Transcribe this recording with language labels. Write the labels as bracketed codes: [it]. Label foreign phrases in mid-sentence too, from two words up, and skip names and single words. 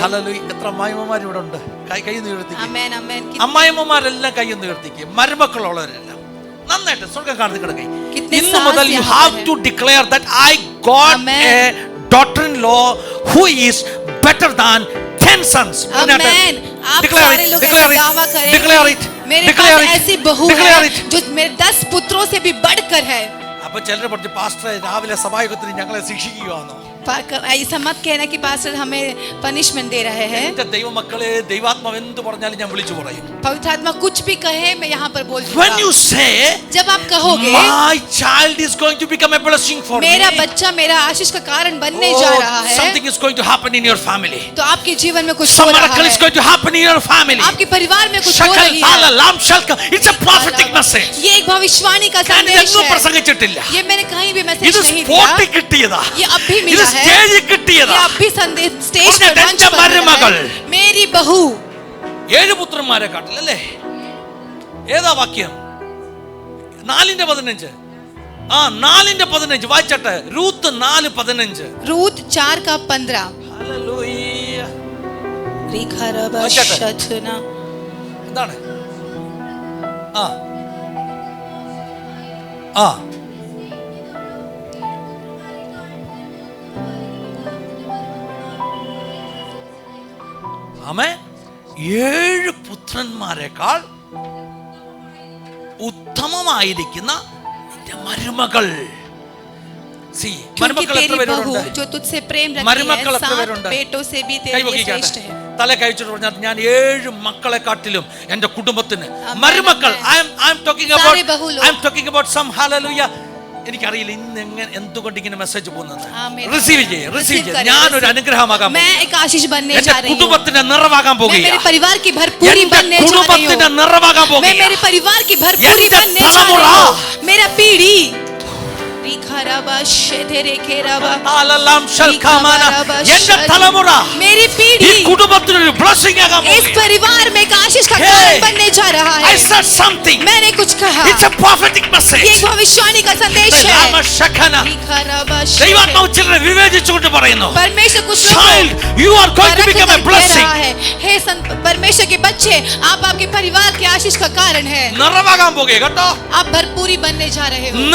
[ml] ഹല്ലേലൂയ. എത്ര അമ്മായിമ്മമാർ ഇവിടെ ഉണ്ട്? കൈ ഉയർത്തിക്കുക. [hi] आमीन आमीन. [ml] അമ്മായിമ്മമാരെല്ലാം കൈ ഒന്ന് ഉയർത്തിക്കുക. മരുമക്കളുള്ളവരെല്ലാം നന്നായിട്ട് സ്വർഗ്ഗം കാണുന്ന കിടക്കൈ. [hi] कितने [ml] ഇന്ന് [hi] सास [ml] മുതൽ you [hi] यहाँ [en] have [hi] पर [en] to declare that I got Amen. a daughter-in-law who is better than 10 sons. [hi] आमीन. आप [en] Declare [hi] सारे [en] it, [hi] लोग [en] declare [hi] ऐसा [en] it, [hi] दावा करें. [en] declare it, [hi] मेरे [en] declare [hi] पास [en] it, [hi] ऐसी बहू [en] declare [hi] है [en] it. [hi] जो मेरे 10 पुत्रों से भी बढ़कर है. [ml] അപ്പൊ ചിലര് പറഞ്ഞു പാസ്റ്റർ രാവിലെ സഭായോഗത്തിന് ഞങ്ങളെ ശിക്ഷിക്കുകയാണോ? [hi] ऐसा मत कहना कि पास्टर हमें पनिशमेंट दे रहे हैं. [ml] എന്റെ ദൈവമക്കളെ ദൈവാത്മാവ് എന്ത് പറഞ്ഞാലും ഞാൻ വിളിച്ചു പറയും. [hi] पवित्र आत्मा कुछ भी कहे मैं यहाँ पर बोल [en] When you [hi] दूंगा. [en] say [hi] जब आप कहोगे [en] my child is going to become a blessing for [hi] मेरा [en] me, [hi] बच्चा मेरा आशीष का कारण बनने जा रहा है, [en] something is going to happen in your family. [hi] तो आपके जीवन में कुछ हो [en] Some [hi] रहा [en] miracle is [hi] है. [en] going to happen in your family. [hi] आपके परिवार में कुछ हो Shakal रही thala है. lam shalka. [en] It's a prophetic message. [hi] ये एक भविष्यवाणी का [ml] ഞാൻ [hi] संदेश [ml] ഇതൊന്നും [hi] है. [ml] പ്രസംഗിച്ചിട്ടില്ല. [hi] ये मैंने कहीं भी मैसेज [ml] ഇത് [hi] नहीं [ml] സ്പോട്ടിൽ [hi] दिया. [ml] കിട്ടിയതാ. [hi] ये अब भी [ml] ഇത് [hi] मिला है. [ml] സ്റ്റേജിൽ കിട്ടിയതാ. [hi] ये अब भी संदेश स्टेज [ml] പറഞ്ഞ [hi] पर मंच [ml] എന്റെ [hi] पर मिला [ml] മരുമകൾ. [hi] है. मेरी बहू [ml] 7 പുത്രന്മാരെ കാട്ടിലല്ലേ? ഏതാ വാക്യം? 4:15. 4:15 വായിച്ചട്ടെ. രൂത്ത് 4:15. [hi] रूत 4:15. [ml] ഹല്ലേലൂയ. रिखरबशथना. എന്താണ്? ആ ആ ആമേൻ. 7 പുത്രന്മാരെക്കാൾ ഉത്തമമായിരിക്കുന്ന നിന്റെ മരുമകൾ. [en] See, [hi] क्योंकि [ml] മരുമക്കൾ എത്ര [hi] तेरी बहू [ml] പേരുണ്ട്? [hi] जो तुझसे प्रेम रखती [ml] മരുമക്കൾ [hi] है [ml] എത്ര [hi] 7 [ml] പേരുണ്ട്? [hi] बेटों से भी [ml] കൈ [hi] तेरे लिए [ml] പൊക്കിക്കാട്ടെ. [hi] श्रेष्ठ है. [ml] തല കഴിച്ചിട്ട് പറഞ്ഞാൽ ഞാൻ 7 മക്കളെ കാട്ടിലും എന്റെ കുടുംബത്തിന് [en] Amen, [ml] മരുമക്കൾ. [en] amen. I am talking [hi] सारे बहू लोग. [en] about some hallelujah. [ml] എനിക്കറിയില്ല ഇന്ന് എങ്ങനെ എന്തുകൊണ്ട് ഇങ്ങനെ മെസ്സേജ് പോകുന്നത്. [en] Amen. [ml] റിസീവ് ചെയ്യേ, റിസീവ് ചെയ്യേ. [hi] करें, [ml] ഞാനൊരു [en] receive. [ml] അനുഗ്രഹമാകാൻ [hi] मैं एक आशीष बनने [ml] എന്റെ [hi] जा रही हूँ. [ml] കുടുംബത്തിന്റെ നിറവാകാൻ [hi] मैं [ml] പോകുകയാണ്. [hi] मेरे परिवार की भरपूरी [ml] എന്റെ [hi] बनने जा रही [ml] കുടുംബത്തിന്റെ [hi] हूँ. [ml] നിറവാകാൻ [hi] मैं [ml] പോകുകയാണ്. [hi] मेरे परिवार की भरपूरी [ml] എന്റെ [hi] बनने जा [ml] തലമുറ. [hi] रही हूँ. मेरा पीढ़ी [ml] എന്റെ തലമുറ [hi] मेरी [ml] ഈ [hi] पीढ़ी [ml] കുടുംബത്തിനൊരു ബ്ലെസ്സിംഗ് ആകാൻ [hi] इस [ml] പോകുകയാണ്. [hi] परिवार में एक आशीष का [en] Hey, [hi] कारण बनने जा रहा [en] I [hi] है. [en] said something. [hi] मैंने कुछ कहा. [en] It's a prophetic [hi] ये [en] message. [hi] एक भविष्यवाणी का संदेश है. [ml] ദൈവാത്മാവ് ചിലരെ വിവേചിച്ചുകൊണ്ട് പറയുന്നു. [hi] परमेश्वर कुछ [en] Child, you are going to become a blessing. [hi] हे परमेश्वर के बच्चे आप आपके परिवार के आशीष का कारण है. [ml] നിറവാകാൻ പോകുക കേട്ടോ. [hi] आप भरपूरी बनने जा रहे हो.